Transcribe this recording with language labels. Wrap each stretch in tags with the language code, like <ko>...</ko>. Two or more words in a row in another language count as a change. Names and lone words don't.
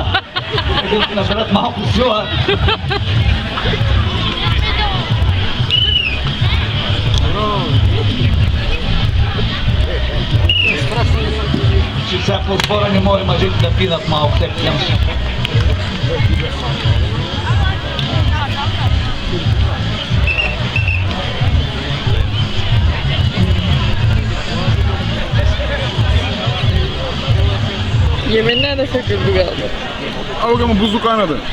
<bg>Да наберат малко сила. Че сега по сбора не може мъжите да пинат малко, те пинат.</bg> <tr>Yeminle de söküldü galiba. Al bakalım buzlu kaynadı.</tr>